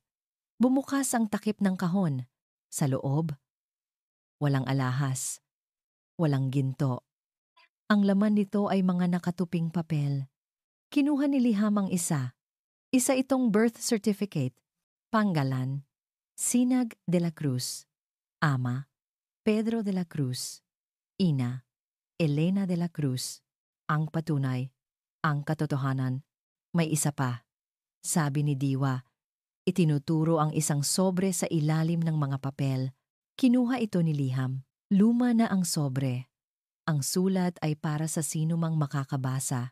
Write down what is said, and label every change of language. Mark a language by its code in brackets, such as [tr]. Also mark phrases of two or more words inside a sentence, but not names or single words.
[tl] Bumukas ang takip ng kahon. Sa loob, walang alahas. Walang ginto. Ang laman nito ay mga nakatuping papel. Kinuha ni Liham ang isa. Isa itong [en] birth certificate. [tl] Pangalan, Sinag de la Cruz. Ama, Pedro de la Cruz. Ina, Elena de la Cruz. Ang patunay, ang katotohanan. May isa pa. Sabi ni Diwa, itinuturo ang isang sobre sa ilalim ng mga papel. Kinuha ito ni Liham. Luma na ang sobre. Ang sulat ay para sa sino mang makakabasa.